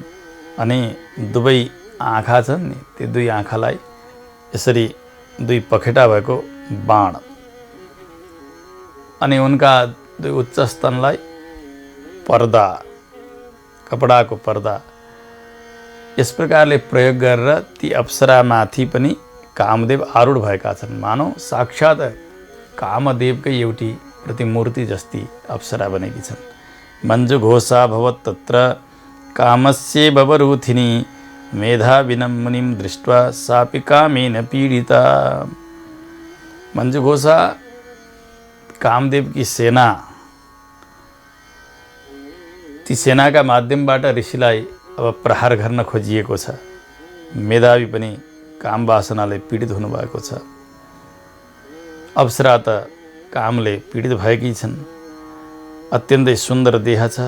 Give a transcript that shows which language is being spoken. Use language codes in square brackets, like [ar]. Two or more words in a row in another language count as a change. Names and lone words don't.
[ne] अनि दुवै आँखा छन् नि, ती दुई आँखालाई यसरी दुई पखेटा भएको बाण, अनि उनका दुई उच्च स्तनलाई पर्दा, कपडाको पर्दा, यस प्रकारले प्रयोग गरेर ती अप्सरामाथि पनि कामदेव आरूढ भएका छन्। मानौ साक्षात् कामदेवकै एउटी प्रतिमूर्ति जस्ती अप्सरा बनेकी छन्। [sa] मञ्जु घोषा भवत् तत्र कामस्य बवरूथिनी मेधाविनं मुनिं दृष्ट्वा सापि कामेन पीडिता। [ne] मञ्जु घोषा कामदेव की सेना, ती सेनाका माध्यमबाट ऋषिलाई अब प्रहार गर्न खोजिएको छ। मेधावी पनि काम वासनाले पीडित हुनुभएको छ। अप्सरा त कामले पीडित भएकी छन्। अत्यन्तै सुन्दर देह छ।